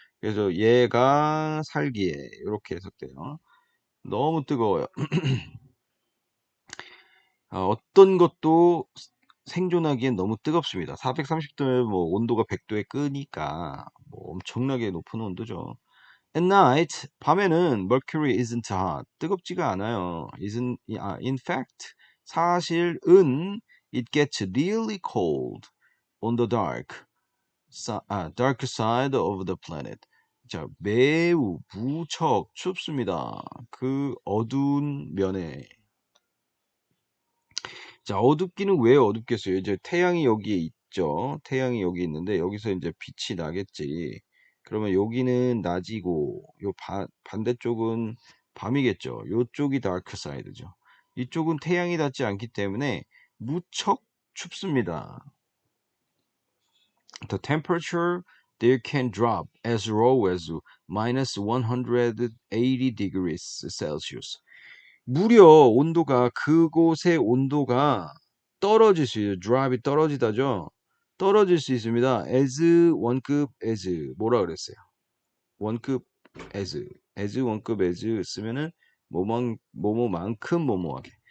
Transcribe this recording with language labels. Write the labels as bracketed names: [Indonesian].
[Korean] 그래서 얘가 살기에 이렇게 해석돼요. 너무 뜨거워요. 어떤 것도 생존하기엔 너무 뜨겁습니다. 430도면 뭐 온도가 100도에 끄니까 뭐 엄청나게 높은 온도죠. [English] At night, [Korean] 밤에는 [English] mercury isn't hot. [Korean] 뜨겁지가 않아요. [English] In fact, [Korean] 사실은 [English] it gets really cold on the dark side of the planet. [Korean] 자, 매우 무척 춥습니다. 그 어두운 면에. 자, 어둡기는 왜 어둡겠어요? 이제 태양이 여기에 있죠. 태양이 여기 있는데 여기서 이제 빛이 나겠지. 그러면 여기는 낮이고 요 반대쪽은 밤이겠죠. 요쪽이 다크 사이드죠. 이쪽은 태양이 닿지 않기 때문에 무척 춥습니다. [English] The temperature there can drop as low as minus 180 degrees Celsius. [Korean] 무려 온도가 그곳의 온도가 떨어질 수 있어요. drop이 떨어지다죠. 떨어질 수 있습니다. as 원급 as 뭐라 그랬어요? 원급 as 원급 as 쓰면은 뭐뭐만큼 뭐뭐하게.